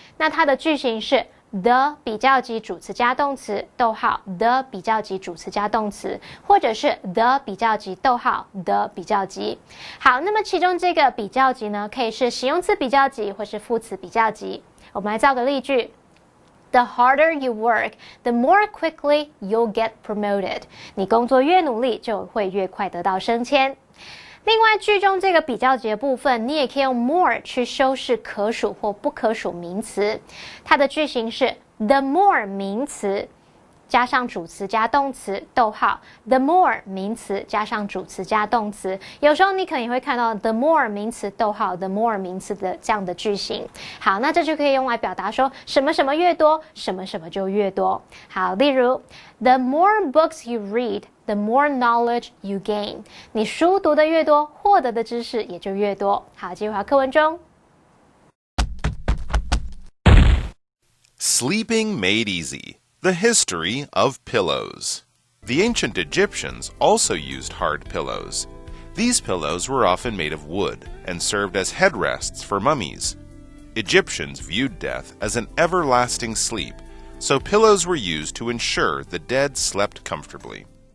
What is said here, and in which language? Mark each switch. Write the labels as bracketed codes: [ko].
[zh] 那它的句型是 the 比较级主词加动词，逗号 the 比较级主词加动词，或者是 the 比较级逗号 the 比较级。好，那么其中这个比较级呢，可以是形容词比较级或是副词比较级。我们来造个例句。 [en] The harder you work, the more quickly you'll get promoted. [zh] 你工作越努力，就会越快得到升迁。另外，句中这个比较级的部分，你也可以用 more 去修饰可数或不可数名词。它的句型是 the more 名词加上主词加动词，逗号 the more 名词加上主词加动词。有时候你可能也会看到 the more 名词，逗号 the more 名词的这样的句型。好，那这就可以用来表达说什么什么越多，什么什么就越多。好，例如 [en] the more books you read, the more knowledge you gain. [zh] 你书读得越多，获得的知识也就越多。好，继续回到课文中。 [en] Sleeping made easy.The history of pillows. The ancient Egyptians also used hard pillows. These pillows were often made of wood and served as headrests for mummies. Egyptians viewed death as an everlasting sleep, so pillows were used to ensure the dead slept comfortably.